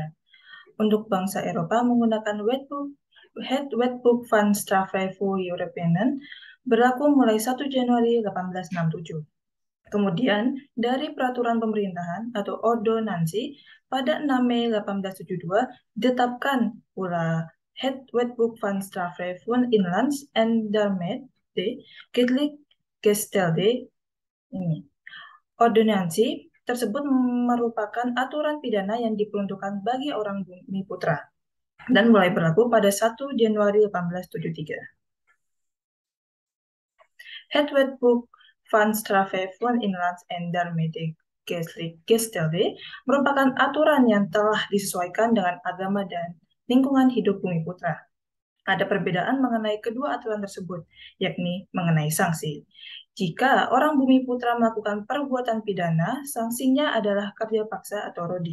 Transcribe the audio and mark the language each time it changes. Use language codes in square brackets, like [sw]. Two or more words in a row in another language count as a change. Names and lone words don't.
[id] Untuk bangsa Eropa menggunakan Wetboek van Strafrecht voor Europeanen berlaku mulai 1 Januari 1867. Kemudian, dari peraturan pemerintahan atau ordonansi pada 6 Mei 1872 ditetapkan pula Het Wetboek van Strafrecht voor Inlands en daarmee de Kennelijk Gestelde ini. Ordonansi tersebut merupakan aturan pidana yang diperuntukkan bagi orang Bumiputra dan mulai berlaku pada 1 Januari 1873. Het Wetboek van Strafrecht voor Inlands en daarmee de Gestelde merupakan aturan yang telah disesuaikan dengan agama dan lingkungan hidup Bumiputra. Ada perbedaan mengenai kedua aturan tersebut, yakni mengenai sanksi. Jika orang Bumiputra melakukan perbuatan pidana, sanksinya adalah kerja paksa atau rodi.